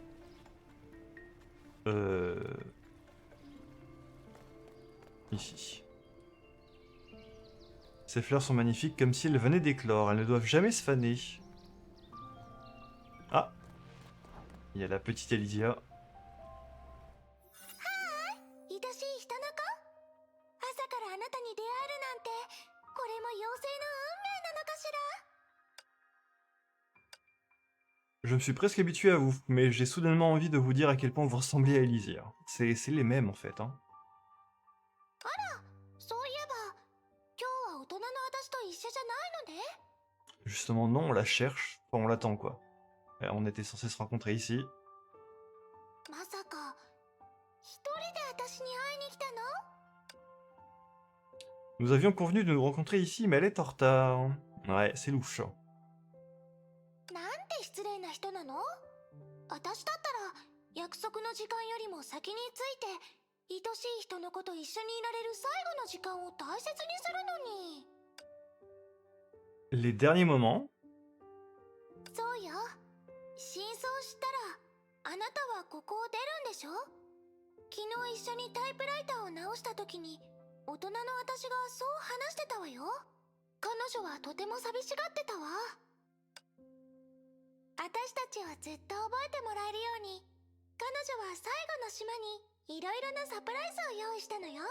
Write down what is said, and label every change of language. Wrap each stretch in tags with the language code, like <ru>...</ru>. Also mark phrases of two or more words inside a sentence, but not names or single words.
<fr>Ici. Ces fleurs sont magnifiques comme si elles venaient d'éclore. Elles ne doivent jamais se faner. Ah! Il y a la petite Elysia.</fr> <ja>愛しい人の子、朝からあなたに出会えるなんて、これも妖精の運命なのかしら。</ja> <fr>Je me suis presque habitué à vous, mais j'ai soudainement envie de vous dire à quel point vous ressemblez à Elysia. C'est les mêmes en fait, hein.</fr> <ja>そういえば、今日は大人の私と一緒じゃないのね。</ja> <fr>Justement, non, on la cherche. Enfin, on l'attend quoi. On était censé se rencontrer ici.</fr> <ja>まさか一人で私に会いに来たの？</ja> <fr>Nous avions convenu de nous rencontrer ici, mais elle est en retard. Ouais, c'est louche.</fr> <ja>なんて失礼な人なの？私だったら約束の時間よりも先に着いて、愛しい人の子と一緒にいられる最後の時間を大切にするのに。</ja> <fr>Les derniers moments.</fr> <ja>そうよ。真相知ったら、あなたはここを出るんでしょ？昨日一緒にタイプライターを直した時に、同大人の私がそう話してたわよ。彼女はとても寂しがってたわ。私たちをずっと覚えてもらえるように、彼女は最後の島にいろいろなサプライズを用意したのよ。</ja>